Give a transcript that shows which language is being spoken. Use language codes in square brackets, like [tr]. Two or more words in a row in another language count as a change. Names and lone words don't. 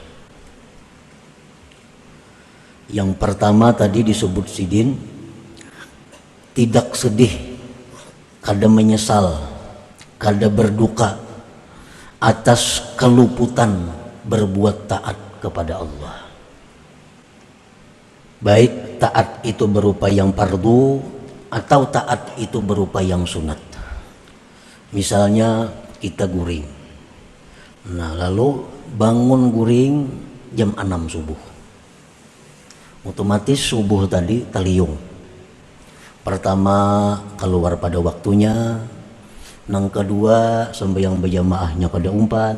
[bjn] Yang pertama tadi disebut sidin, tidak sedih, kada menyesal, kada berduka atas keluputan berbuat taat kepada Allah. Baik taat itu berupa yang fardu atau taat itu berupa yang sunat. Misalnya kita guring, nah lalu bangun guring jam 6 subuh, otomatis subuh tadi taliyung. Pertama keluar pada waktunya, nang kedua sembahyang berjamaahnya kada umpat.